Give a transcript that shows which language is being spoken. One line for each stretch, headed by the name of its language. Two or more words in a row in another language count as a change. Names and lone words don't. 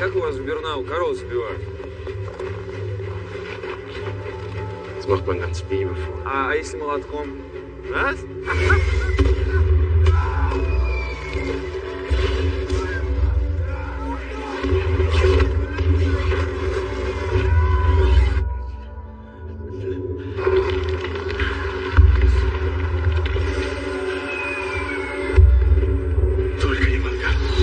Russian: нас в Бернау коров сбивают.
German: Das macht man ganz liebevoll.
Russian: А если молотком? Раз? Только не мангал.